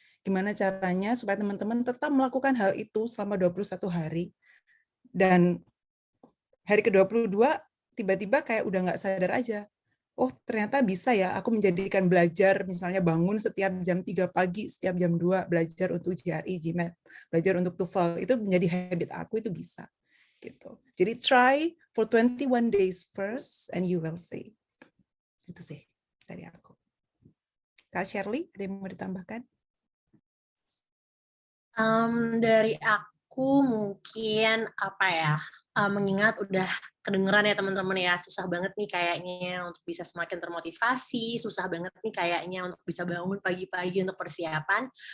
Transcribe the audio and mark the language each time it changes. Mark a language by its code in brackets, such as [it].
[id] Gimana caranya supaya teman-teman tetap melakukan hal itu selama 21 hari, dan hari ke-22 tiba-tiba kayak udah nggak sadar aja. Oh, ternyata bisa ya aku menjadikan belajar, misalnya bangun setiap jam 3 pagi, setiap jam 2 belajar untuk GRE, GMAT, belajar untuk TOEFL, itu menjadi habit aku, itu bisa. Gitu. [en] Jadi try for 21 days first and you will see. [id] Itu sih dari aku. Kak Shirley, ada yang mau ditambahkan? Dari aku mungkin mengingat udah kedengeran ya teman-teman ya, susah banget nih kayaknya untuk bisa semakin termotivasi, susah banget nih kayaknya untuk bisa bangun pagi-pagi untuk persiapan.